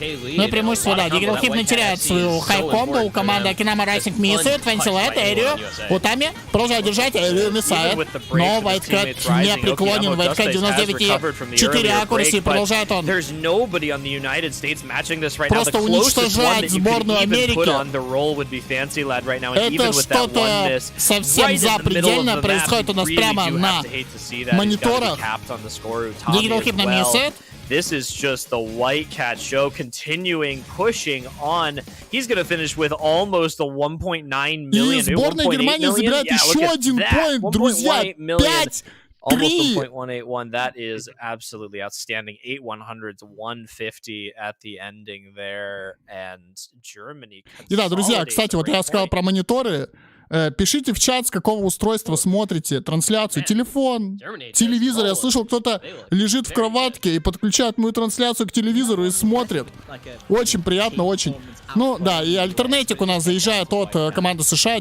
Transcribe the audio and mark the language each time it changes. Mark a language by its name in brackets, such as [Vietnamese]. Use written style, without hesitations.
[Russian] Ну и преимущество, да, Дигитал Хипно теряет свою хай-комбо, у команды Окинама Райсинг миссует, Фэнсилет, Эрио, Утами продолжает держать, Эрио миссает, но Вайткэт не преклонен, Вайткэт 99,4 аккураси, продолжает он просто уничтожать сборную Америки. Это что-то совсем запредельное происходит у нас прямо на мониторах. [English] Digital Hypno missed. This is just the White Cat show continuing, pushing on. He's going to finish with almost a 1.9 million. [Russian] И сборная Германии забирает еще один поинт, друзья. 5-3. [English] Almost 1.181. That is absolutely outstanding. 800s, 150 at the ending there, and Germany. [Russian] И да, друзья, кстати, вот я сказал про мониторы. Пишите в чат, с какого устройства смотрите трансляцию. Телефон, телевизор. Я слышал, кто-то лежит в кроватке и подключает мою трансляцию к телевизору и смотрит. Очень приятно, очень. Ну да, и альтернатик у нас заезжает от команды США.